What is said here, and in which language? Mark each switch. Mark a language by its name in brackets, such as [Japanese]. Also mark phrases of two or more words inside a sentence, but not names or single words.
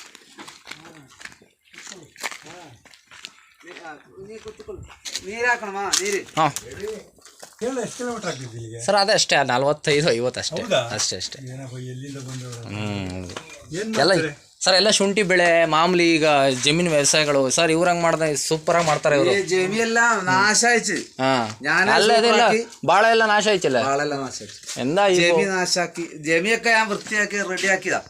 [Kannada] ಹಾಂ ಸರ್ ಅದೇ ಅಷ್ಟೇ 45-50 ಅಷ್ಟೇ. ಎಲ್ಲ ಸರ್ ಎಲ್ಲ ಶುಂಠಿ ಬೆಳೆ ಮಾಮೂಲಿ. ಈಗ ಜಮೀನು ವ್ಯವಸಾಯಗಳು ಸರ್ ಇವ್ರಂಗ್ ಮಾಡ್ದ ಸೂಪರಾಗಿ ಮಾಡ್ತಾರೆ ಇವರು. ನಾಶ ಆಯ್ತು. [Malayalam] അല്ല ബാള എല്ലാം നാശായിച്ചല്ലേ? ബാളെല്ലാം നാശായി. എന്താ ജമി നാശാക്കി, ജമിയൊക്കെ ഞാൻ വൃത്തിയാക്കി റെഡിയാക്കിയതാ.